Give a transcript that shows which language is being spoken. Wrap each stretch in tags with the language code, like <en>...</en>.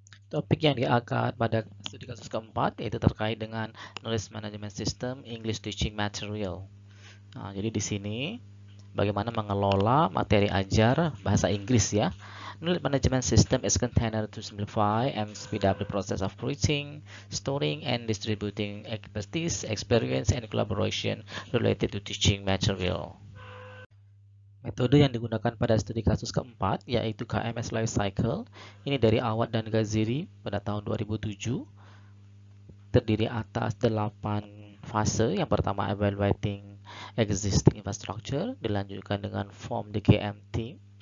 <id>Topik yang diangkat pada studi kasus keempat yaitu terkait dengan Knowledge Management System English Teaching Material. Nah, jadi di sini bagaimana mengelola materi ajar bahasa Inggris ya</id> <en>Knowledge management system is container to simplify and speed up the process of creating, storing, and distributing expertise, experience, and collaboration related to teaching material.</en> <id>Metode yang digunakan pada studi kasus keempat yaitu KMS Life Cycle. Ini dari Awad dan Gaziri pada tahun 2007. Terdiri atas 8 fase. Yang pertama</id> <en>evaluating existing infrastructure,</en> <id>dilanjutkan dengan</id> <en>form the KM team.</en>